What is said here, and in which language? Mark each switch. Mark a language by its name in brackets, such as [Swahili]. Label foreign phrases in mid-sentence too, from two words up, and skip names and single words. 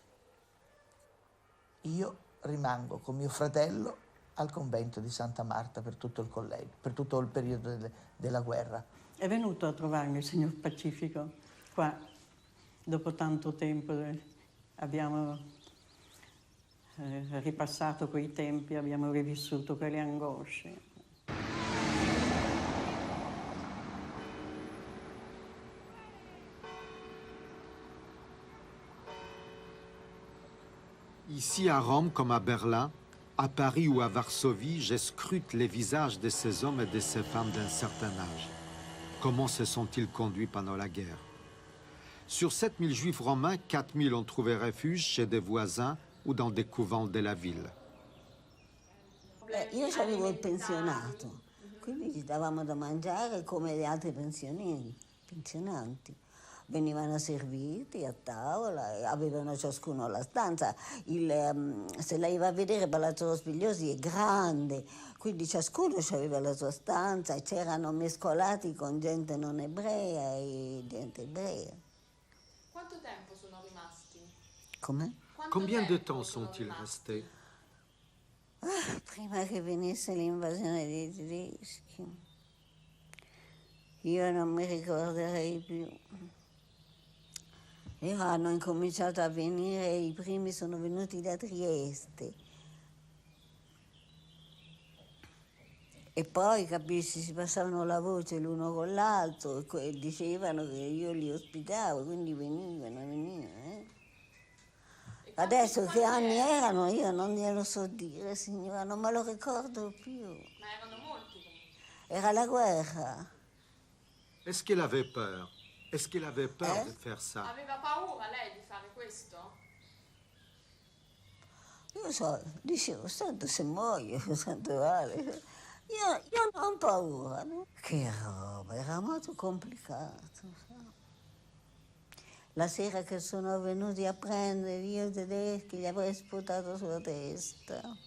[Italian] Io rimango con mio fratello al convento di Santa Marta per tutto il collegio, per tutto il periodo della guerra. È venuto a trovarmi il signor Pacifico qua, dopo tanto tempo abbiamo ripassato quei tempi, abbiamo rivissuto quelle angosce. [French] Ici à Rome comme à Berlin, à Paris ou à Varsovie, je scrute les visages de ces hommes et de ces femmes d'un certain âge. Comment se sont-ils conduits pendant la guerre? Sur 7000 juifs romains, 4000 ont trouvé refuge chez des voisins ou dans des couvents de la ville. [Italian] Io avevo il pensionato, quindi ci davamo da mangiare come gli altri pensionanti. Venivano serviti a tavola, avevano ciascuno la stanza. Se lei va a vedere Palazzo Rospigliosi è grande, quindi ciascuno aveva la sua stanza e c'erano mescolati con gente non ebrea e gente ebrea. Quanto tempo sono rimasti? Come? [French] Combien de temps sont-ils restés? [Italian] Prima che venisse l'invasione dei tedeschi. io non mi ricorderei più. E hanno incominciato a venire, i primi sono venuti da Trieste. E poi, capisci, si passavano la voce l'uno con l'altro e dicevano che io li ospitavo, quindi venivano. Adesso che anni erano io non glielo so dire, signora, non me lo ricordo più. Ma erano molti. Era la guerra. [French] Est-ce qu'il avait peur? Est-ce qu'il avait peur de faire ça? [Italian] Aveva paura lei di fare questo? Io so, dicevo, tanto se muoio, tanto vale. Io non ho paura, no? Che roba, era molto complicato. Sa? La sera che sono venuti a prendere io tedeschi, gli avrei sputato sulla testa.